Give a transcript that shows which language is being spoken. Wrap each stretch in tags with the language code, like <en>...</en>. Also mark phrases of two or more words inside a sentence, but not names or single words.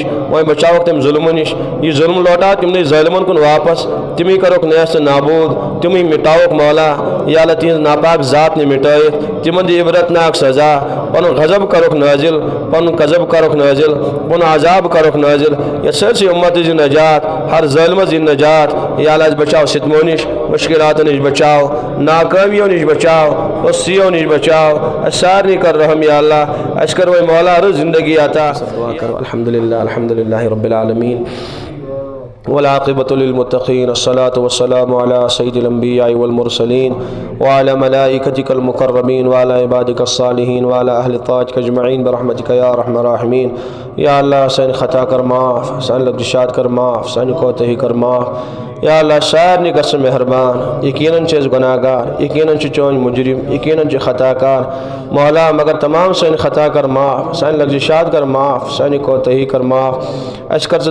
<ks>وۄنۍ بچاوکھ تَمہِ ظُلمہٕ نِش یہِ ظُلم لوٹاو تِمنٕے ظٲلمن کُن واپس تِمے کروکھ نیست نابوٗد تِمے مٹاوکھ مولا</ks> <ar>یا اللہ</ar> <ks>تِہنٛز ناپاک ذات نہِ مٹٲیِتھ تِمن دِ عبرتناک سزا پنُن غضب کروکھ نٲزِل پنُن غضب کروکھ نٲزِل پنُن عذاب کروکھ نٲزِل یتھ سٲرسٕے اُمتٕچ یہِ نجات ہر ظٲلمس یہِ نجات</ks> <ar>یا اللہ</ar> <ks>اَسہِ بچاو ستمو نِش مشکلاتو نِش بچاو ناکٲمیو نِش بچاو پستیو نِش بچاو اَسہِ سارنٕے کر رحم</ks> <ar>یا اللہ</ar> <ks>اَسہِ کر وۄنۍ مولا رٕژ زندگی عطا</ks> <ar>الحمدللہ رب العالمین والعاقبة للمتقين الصلاة والسلام على سيد الأنبياء والمرسلين وعلى ملائكتك المكرمين وعلى عبادك الصالحين وعلى أهل طاعتك أجمعين برحمتك يا أرحم الراحمين یا اللہ</ar> <ks>سانہِ خطا کر معاف سانہِ لغزشات کر معاف سانہِ کوتاہی کر معاف</ks> <ar>یا اللہ</ar> <ks>سارنٕے کر ژٕ مہربان یقیناً چھِ أسۍ گناہ گار یقیناً چھِ چٲنۍ مجرم یقیناً چھِ خطا کار مولا مگر تمام سٲنۍ خطا کر معاف سانہِ لغزشات کر معاف سانہِ کوتاہی کر معاف اَسہِ کر ژٕ</ks>